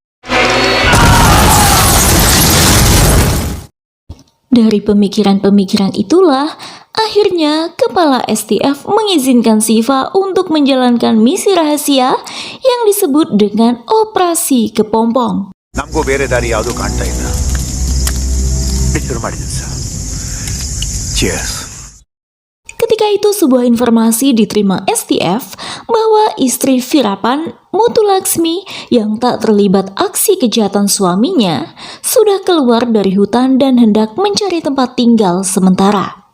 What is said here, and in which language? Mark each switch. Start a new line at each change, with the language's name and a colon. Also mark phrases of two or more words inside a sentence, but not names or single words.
Indonesian: Dari pemikiran-pemikiran itulah, akhirnya Kepala STF mengizinkan Siva untuk menjalankan misi rahasia yang disebut dengan Operasi Kepompong.
Kannada: ನಮಗೂ ಬೇರೆ ದಾರಿ ಯಾವುದು ಕಾಣ್ತಾ ಇಲ್ಲ. ಶುರು ಮಾಡಿದ್ದೀನಿ ಸರ್. Cheers.
Indonesian: Ketika itu sebuah informasi diterima STF bahwa istri Veerapan, Muthulaxmi, yang tak terlibat aksi kejahatan suaminya sudah keluar dari hutan dan hendak mencari tempat tinggal sementara.